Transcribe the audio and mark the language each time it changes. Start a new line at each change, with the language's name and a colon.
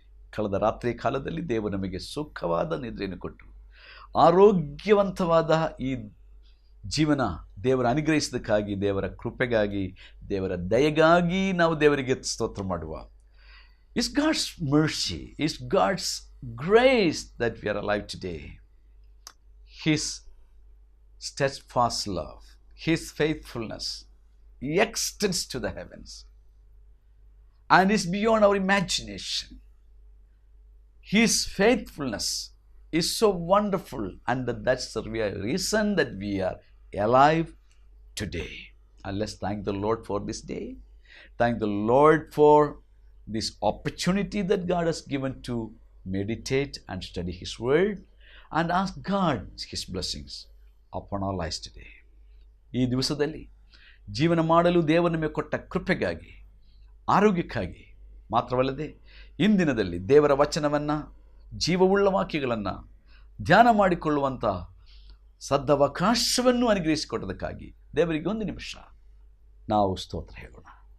Kannada: ಕಳೆದ ರಾತ್ರಿ ಕಾಲದಲ್ಲಿ ದೇವರು ನಮಗೆ ಸುಖವಾದ ನಿದ್ರೆಯನ್ನು ಕೊಟ್ಟು ಆರೋಗ್ಯವಂತವಾದ ಈ ಜೀವನ ದೇವರ ಅನುಗ್ರಹಿಸಿದ್ದಕ್ಕಾಗಿ, ದೇವರ ಕೃಪೆಗಾಗಿ, ದೇವರ ದಯೆಗಾಗಿ ನಾವು ದೇವರಿಗೆ ಸ್ತೋತ್ರ ಮಾಡುವ.
English: It's God's mercy, it's God's grace that we are alive today. His steadfast love, his faithfulness extends to the heavens and is beyond our imagination. His faithfulness is so wonderful, and that's the reason that we are alive today. And let's thank the Lord for this day. Thank the Lord for this opportunity that God has given to meditate and study His word and ask God His blessings upon our lives today.
Kannada: ಈ ದಿವಸದಲ್ಲಿ ಜೀವನ ಮಾಡಲು ದೇವರು ನಮಗೆ ಕೊಟ್ಟ ಕೃಪೆಗಾಗಿ, ಆರೋಗ್ಯಕ್ಕಾಗಿ ಮಾತ್ರವಲ್ಲದೆ ಇಂದಿನದಲ್ಲಿ ದೇವರ ವಚನವನ್ನು, ಜೀವವುಳ್ಳ ವಾಕ್ಯಗಳನ್ನು ಧ್ಯಾನ ಮಾಡಿಕೊಳ್ಳುವಂಥ ಸದವಕಾಶವನ್ನು ಅನುಗ್ರಹಿಸಿಕೊಟ್ಟದಕ್ಕಾಗಿ ದೇವರಿಗೆ ಒಂದು ನಿಮಿಷ ನಾವು ಸ್ತೋತ್ರ ಹೇಳೋಣ.